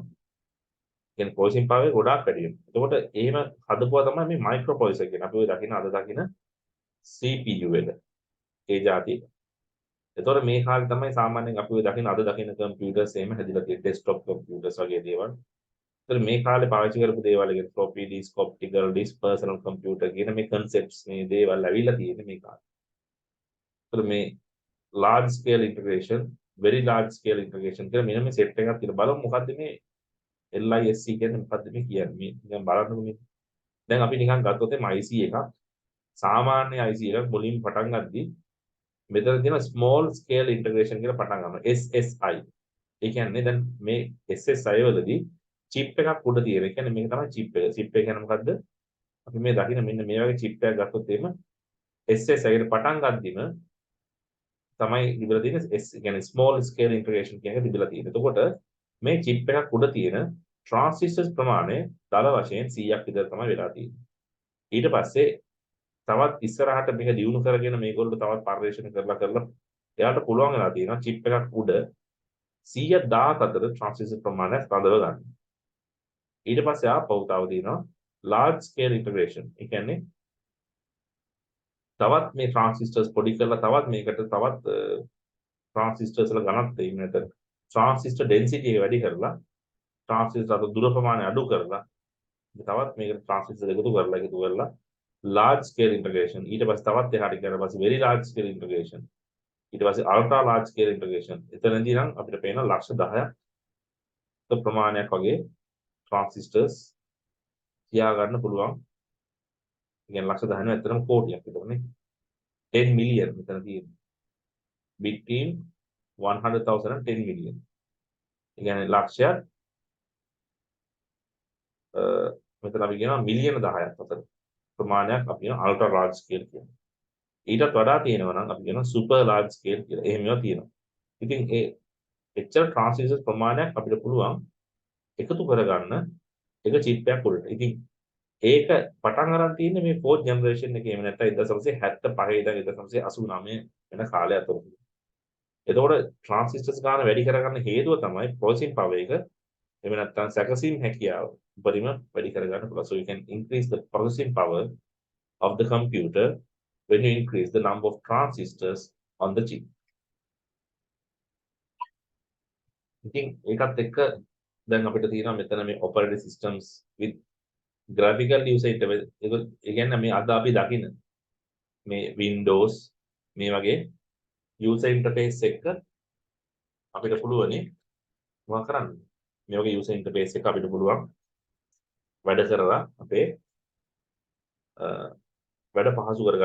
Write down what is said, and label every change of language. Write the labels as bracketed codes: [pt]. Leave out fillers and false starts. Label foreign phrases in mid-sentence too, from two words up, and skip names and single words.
[si] කියන්නේ [en] processing power [si] එක ගොඩාක් වැඩි වෙනවා. එතකොට එහෙම හදපුවා තමයි මේ microprocessor කියන්නේ. අපි ඔය දකින අද දකින CPU එක. ඒ જાතිය. එතකොට මේ කාලේ තමයි සාමාන්‍යයෙන් අපි ඔය දකින අද දකින computers එහෙම හැදිලා තියෙන්නේ [en] desktop computers [si] වගේ දේවල්. ඒතර මේ කාලේ පාවිච්චි කරපු දේවල් කියන [en] floppy disk, optical disk, personal computer [si] කියන මේ concepts මේ දේවල් ඇවිල්ලා තියෙන්නේ මේ කාලේ. ඒතර මේ [en] large scale integration, very large scale integration [si] කියලා මෙන්න මේ set එකක් තියෙනවා. බලමු මොකද්ද මේ LISC කියන්නේ මොකද්ද මේ කියන්නේ. මේ නිකන් බලන්නකො මේ. දැන් අපි නිකන් ගත්තොත් මේ IC එකක් සාමාන්‍ය IC එකක් මුලින් පටන් ගද්දී මෙතන තියෙන [en] small scale integration [si] කියලා පටන් ගන්නවා. SSI. ඒ කියන්නේ දැන් මේ SSI වලදී chip එකක් උඩ තියෙන. ඒ කියන්නේ මේක තමයි chip එක. chip එක කියන්නේ මොකද්ද? අපි මේ දකින්න මෙන්න මේ වගේ chip එකක් ගත්තොත් එහෙම SSI එකට පටන් ගද්දිම තමයි තිබිලා තියෙන S කියන්නේ [en] small scale integration [si] කියන එක තිබිලා තියෙන්නේ. එතකොට මේ chip එකක් උඩ තියෙන transistors ප්‍රමාණය දල වශයෙන් 100ක් විතර තමයි වෙලා තියෙන්නේ. ඊට පස්සේ තවත් ඉස්සරහට මේක දියුණු කරගෙන මේගොල්ලෝ තවත් පරිශ්‍රණ කරලා එයාට පුළුවන් වෙලා තියෙනවා chip එකක් උඩ 100,000 අතර transistor ප්‍රමාණය රඳව ගන්න. ඊට පස්සේ ආපහු තව තියෙනවා [en] large scale integration. [si] ඒ කියන්නේ තවත් මේ transistors පොඩි කරලා තවත් මේකට තවත් transistors වල ඝනත්වය ඉන්නත [en] transistor density [si] එක වැඩි කරලා transistor අතර දුර ප්‍රමාණය අඩු කරලා තවත් මේකට transistor එකතු කරලා [en] large scale integration [si] ඊට පස්සේ තවත් එහාට ගියාට පස්සේ [en] very large scale integration [si] ඊට පස්සේ [en] ultra large scale integration [si] එතනදී නම් අපිට පේන ලක්ෂ 10ක් ප්‍රමාණයක් වගේ transistors තියා ගන්න පුළුවන්. කියන්නේ ලක්ෂ 10 ඇත්තටම කෝටියක් විතරනේ. 10 මිලියන් මෙතන තියෙන්නේ. [en] between 100,000 and 10 million. [si] ඒ කියන්නේ ලක්ෂයක් මෙතන අපි කියනවා මිලියන 10ක් අතර ප්‍රමාණයක් අපි කියන [en] ultra large scale [si] කියනවා. ඊටත් වඩා තියෙනවා නම් අපි කියනවා [en] super large scale [si] කියලා. එහෙම ඒවා තියෙනවා. ඉතින් ඒ එච්චර ට්‍රාන්සිස්ටර් ප්‍රමාණයක් අපිට පුළුවන් එකතු කරගන්න එක චිප් එකක් උඩට. ඉතින් ඒක පටන් අරන් තියෙන්නේ මේ 4th ජෙනරේෂන් එකේ. එහෙම නැත්නම් 1975 ඉඳන් 1989 වෙන කාලය අතරතුර. එතකොට ට්‍රාන්සිස්ටර්ස් ගන්න වැඩි කරගන්න හේතුව තමයි [en] processing power [si] එක. එහෙම නැත්නම් සැකසීම් හැකියාව උපරිම වැඩි කරගන්න පුළුවන්. [en] So you can increase the processing power of the computer when you increase the number of transistors on the chip. [si] ඉතින් ඒකත් එක්ක දැන් අපිට තියෙනවා මෙතන මේ [en] operating systems with graphical user interface. [si] ඒ කියන්නේ මේ අද අපි දකින මේ Windows මේ වගේ [en] user interface [si] එක අපිට පුළුවනි මොකක් කරන්න. මේ වගේ [en] user interface [si] එක අපිට පුළුවන් වැඩ කරලා අපේ වැඩ පහසු කරගන්න.